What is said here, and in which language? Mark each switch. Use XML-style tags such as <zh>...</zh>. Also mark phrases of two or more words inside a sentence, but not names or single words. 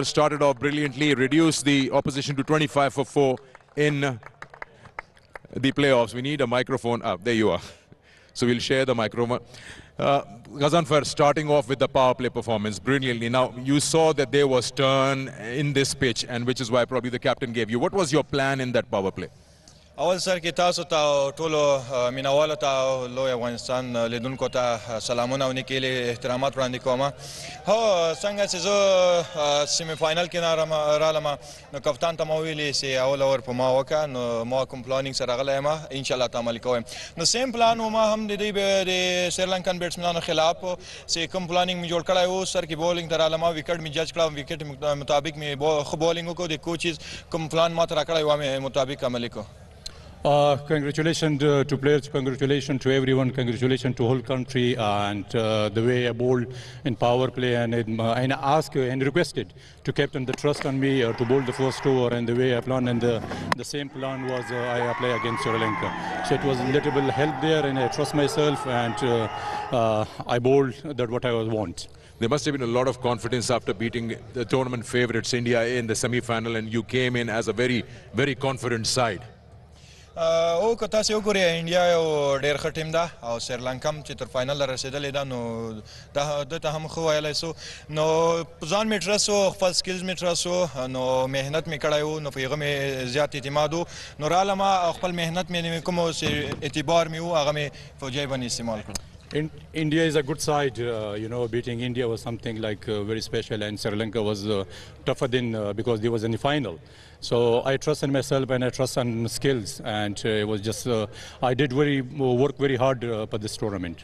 <en>Started off brilliantly, reduced the opposition to 25 for 4 in the playoffs. We need a microphone. There you are. So we'll share the microphone. Ghazanfar starting off with the power play performance brilliantly. Now, you saw that there was turn in this pitch, and which is why probably the captain gave you. What was your plan in that power play?</en> <ps>اول سر کې تاسو ته ټولو مینوالو ته لوی افغانستان لیدونکو ته سلامونه او نیکې احترامات وړاندې کوم. هو څنګه چې زه سیمی فاینل کې رالم نو کپتان ته ما ویلي چې اول اور په ما وکړه نو ما کوم پلانینګ سره راغلی یم انشاءالله ته عملي کوم. نو</ps> <en>same plan</en> <ps>و ما هم د دوی د سریلانکن بیټسمنانو خلاف چې کوم پلانینګ مې جوړ کړی و سر کې بولینګ ته رالم وکټ مې جج کړه وکټ مطابق مې ښه بولینګ وکړو د کوچز کوم پلان ما ته راکړی و مې مطابق عملي کړو.</ps> <en>Congratulations to players, congratulations to everyone, congratulations to whole country, and the way I bowled in power play, and I asked and requested to captain the trust on me to bowl the first over, and the way I planned, and the same plan was I play against Sri Lanka. So it was a little bit help there, and I trust myself, and I bowled that what I want. There must have been a lot of confidence after beating the tournament favourites India in the semi-final, and you came in as a very, very confident side.</en> <ps>او که تاسو وګورئ انډیا یو ډېر ښه ټیم ده او سریلانکا هم چې تر فاینل رسېدلې ده نو ده ته هم ښه ویلی سو نو ځان مې ټرس و خپل سکلز مې ټرس و نو محنت مې کړی و نو په هغه مې زیات اعتماد و نو رالم او خپل محنت مې کوم اعتبار مې و هغه مې فوجي باندې استعمال کړ.</ps> <en>India is a good side, beating India was something like very special, and Sri Lanka was tougher than because they was in the final. So I trust in myself and I trust on skills, and it was just I did work very hard for this tournament.</en>